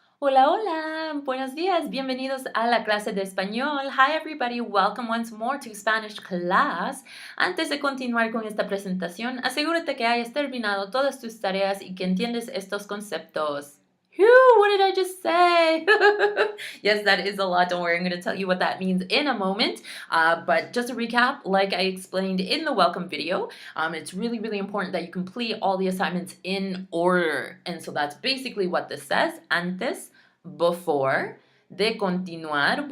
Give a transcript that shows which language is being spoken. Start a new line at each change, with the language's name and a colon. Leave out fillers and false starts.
Spanish: Hola, hola, buenos días, bienvenidos a la clase de español.
English: Hi everybody, welcome once more to Spanish class.
Spanish: Antes de continuar con esta presentación, asegúrate que hayas terminado todas tus tareas y que entiendes estos conceptos.
English: Phew, what did I just say? Yes, that is a lot. Don't worry, I'm going to tell you what that means in a moment. But just to recap, like I explained in the welcome video, it's really, really important that you complete all the assignments in order. And so that's basically what this says. Antes, before,
Spanish: de continuar.